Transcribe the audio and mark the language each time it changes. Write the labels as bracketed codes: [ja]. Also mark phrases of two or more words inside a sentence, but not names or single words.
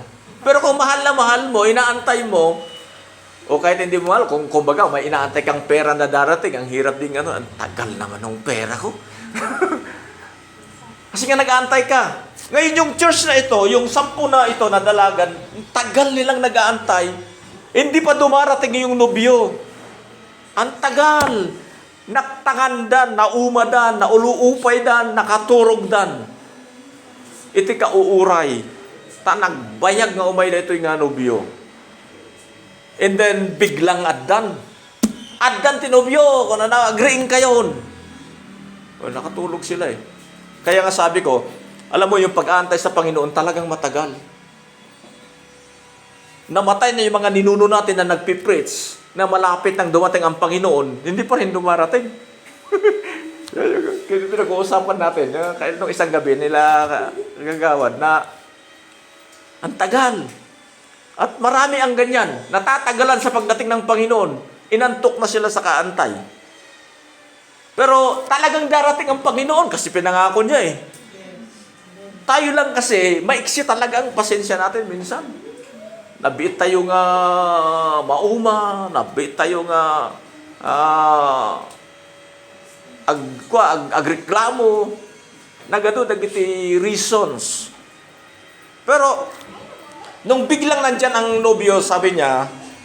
[tl] Pero kung mahal na mahal mo, inaantay mo, o kahit hindi mo mahal, kung kumbaga may inaantay kang pera na darating, ang hirap din ang tagal naman ng pera ko. Kasi nga nag-aantay ka. Ngayon yung church na ito, yung 10 na ito na dalagan, tagal nilang nag-aantay, hindi pa dumarating yung nobyo. Ang tagal, [ilo] naktangandan, naumadan, nauluupaydan, nakaturogdan. Iti kauuray, tanagbayag nga umay na ito yung nobyo. [en] And then, [tl] biglang addan. [ilo] Addan tinobyo, kung na-agreeing kayon. [tl] Nakatulog sila eh. Kaya nga sabi ko, alam mo yung pag-aantay sa Panginoon talagang matagal. Namatay na yung mga ninuno natin na nagpipreach, na malapit nang dumating ang Panginoon, hindi pa rin dumarating. Kaya pinag-uusapan natin, kahit nung isang gabi nila kagawad na ang tagal. At marami ang ganyan, natatagalan sa pagdating ng Panginoon. Inantok na sila sa kaantay. Pero talagang darating ang Panginoon kasi pinangako niya eh. Tayo lang kasi, maiksi talaga ang pasensya natin minsan. [ilo] Nabiit tayo nga nabiit tayo nga agreklamo, nagado dagiti reasons. [tl] Pero nung biglang nandyan ang nobyo, sabi niya,